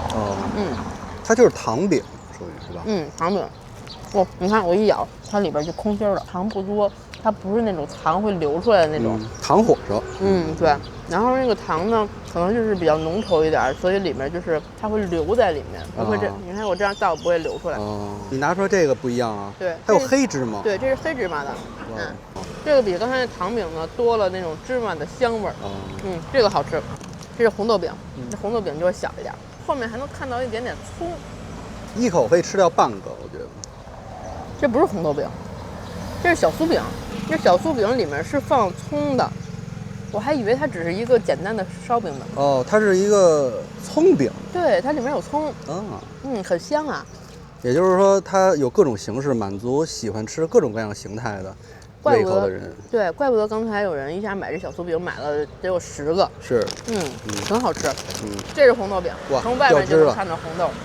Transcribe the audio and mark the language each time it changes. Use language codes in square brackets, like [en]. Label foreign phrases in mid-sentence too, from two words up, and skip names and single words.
[zh] 它就是糖餅，属於是吧？糖餅。哦，你看我一咬，它裡邊就空心了，糖不多，它不是那種糖会流出来的那种。糖火烧。对。然後那個糖呢，可能就是比較濃稠一點，所以裡面就是它會留在裡面，不會這。你看我這樣倒不會流出來。你拿出來這個不一樣啊。對，還有黑芝麻。对，這是黑芝麻的。這個比剛才那糖餅呢多了那種芝麻的香味兒。這個好吃。這是紅豆餅，這紅豆餅就會小一點，後面還能看到一點點蔥。一口可以吃掉半個，我覺得。這不是紅豆餅，這是小酥餅。這小酥餅裡面是放蔥的。我還以為它只是一個簡單的燒餅呢。哦，它是一個蔥餅。對，它裡面有蔥。很香啊。也就是說，它有各種形式，滿足喜歡吃各種各樣形態的胃口的人。对，怪不得刚才有人一下買這小酥餅，買了得有10個。是。很好吃。這是紅豆餅，從外面就能看到紅豆。